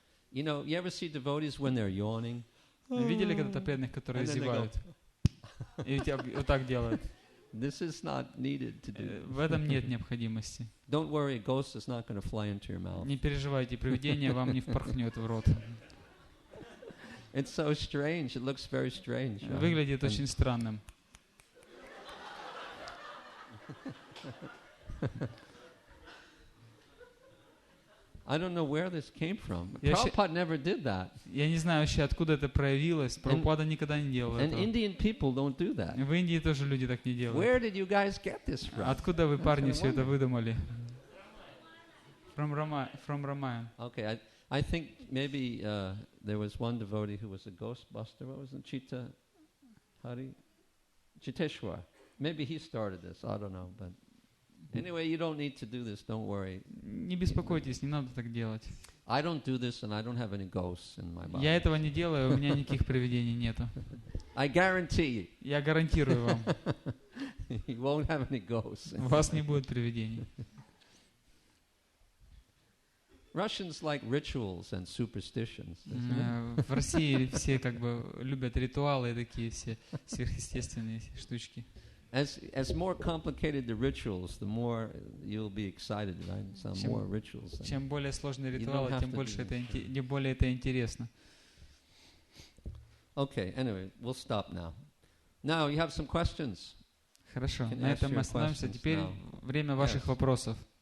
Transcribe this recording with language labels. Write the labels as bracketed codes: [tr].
[en] You know, you ever see devotees when they're yawning? [ru] Видели когда-то преданных, которые зевают? И вот так делают. [en] This is not needed to do. [ru] В этом нет необходимости. [en] Don't worry, a ghost is not going to fly into your mouth. [ru] Не переживайте, привидение вам не впорхнет в рот. [en] It's so strange. It looks very strange. [ru] Выглядит очень странным. [en] I don't know where this came from. Prabhupada never did that. [ru] Я не знаю вообще, откуда это проявилось. Прабхупада никогда не делал этого. [en] And Indian people don't do that. [ru] В Индии тоже люди так не делают. [en] Where did you guys get this from? [ru] Откуда вы, парни, все это выдумали? [en] From Ramayana. Okay, I think maybe there was one devotee who was a ghostbuster. What was it? Chiteshwar. Maybe he started this. I don't know, but anyway, you don't need to do this. Don't worry. [ru] Не беспокойтесь, не надо так делать. [en] I don't do this, and I don't have any ghosts in my body. [ru] Я этого не делаю, у меня никаких привидений нету. [en] I guarantee you. [ru] Я гарантирую вам. [en] You won't have any ghosts. [ru] У вас не будет привидений. [en] Russians like rituals and superstitions. [ru] В России все как бы любят ритуалы и такие все сверхъестественные штучки. [en] As more complicated the rituals, the more you'll be excited, right? Some more rituals. [ru] Чем более сложные ритуалы, тем больше это интересно. [en] Okay, anyway, we'll stop now. Now, you have some questions. [ru] Хорошо, на этом мы остановимся. Теперь время ваших вопросов.